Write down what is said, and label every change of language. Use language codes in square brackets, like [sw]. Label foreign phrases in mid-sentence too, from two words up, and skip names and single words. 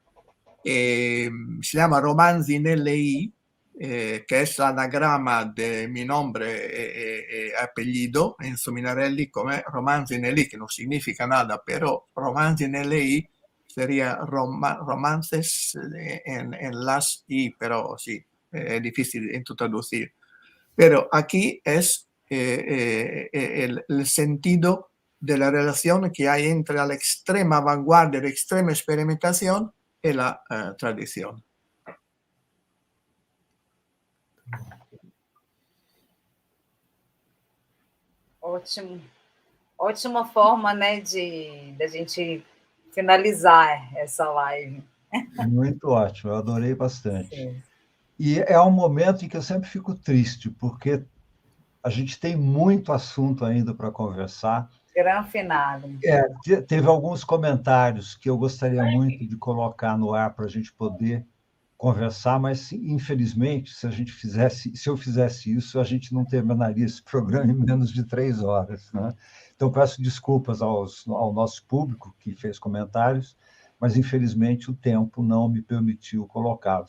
[es] Se llama Romanzi nelle I, que es el anagrama de mi nombre e apellido, Enzo Minarelli, come Romanzi nelle I, que no significa nada, pero Romanzi nelle I sería romances en las I, pero sí, es difícil de traducir. Pero aquí es el sentido de la relación que hay entre la extrema vanguardia, la extrema experimentación y la tradición. [pt] Ótimo. Ótima forma, né, de a gente finalizar essa live. Muito ótimo, eu adorei bastante. Sim. E é um momento em que eu sempre fico triste, porque a gente tem muito assunto ainda para conversar. [it] Gran finale. [pt] Teve alguns comentários que eu gostaria muito de colocar no ar para a gente poder conversar, mas, infelizmente, se eu fizesse isso, a gente não terminaria esse programa em menos de 3 horas, né? Então, peço desculpas ao nosso público que fez comentários, mas, infelizmente, o tempo não me permitiu colocá-lo.